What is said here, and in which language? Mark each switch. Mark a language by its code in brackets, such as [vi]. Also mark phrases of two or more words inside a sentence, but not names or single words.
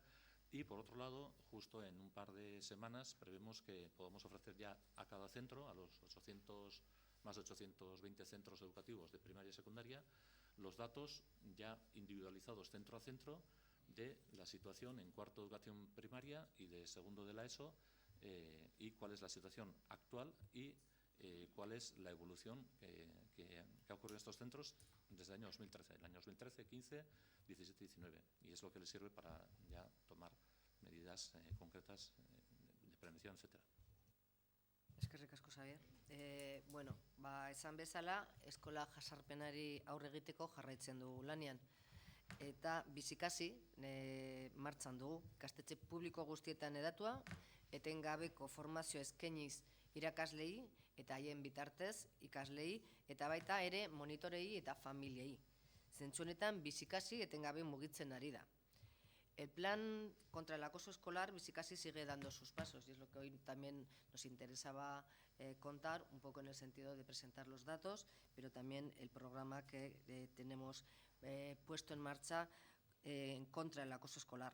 [es] Y, por otro lado, justo en un par de semanas prevemos que podamos ofrecer ya a cada centro, a los más de 820 centros educativos de primaria y secundaria, los datos ya individualizados centro a centro de la situación en cuarto de educación primaria y de segundo de la ESO, y cuál es la situación actual y cuál es la evolución que ha ocurrido en estos centros desde el año 2013, el año 2013, 15, 17 y 19. Y es lo que les sirve para ya tomar medidas concretas de prevención, etcétera. [eu] Eskerrik asko, Xabier. Bueno, esan bezala, eskola jazarpenari aurre egiteko jarraitzen dugu lanean. Eta bizikasi martxan dugu, ikastetxe publiko guztietan edatua, etengabeko formazio eskainiz irakaslei eta haien bitartez ikaslei, eta baita ere monitorei eta familiei. Zentzu honetan bizikasi etengabe mugitzen ari da. [es] El plan contra el acoso escolar Bizikasi sigue dando sus pasos, y es lo que hoy también nos interesaba contar, un poco en el sentido de presentar los datos, pero también el programa que tenemos puesto en marcha contra el acoso escolar.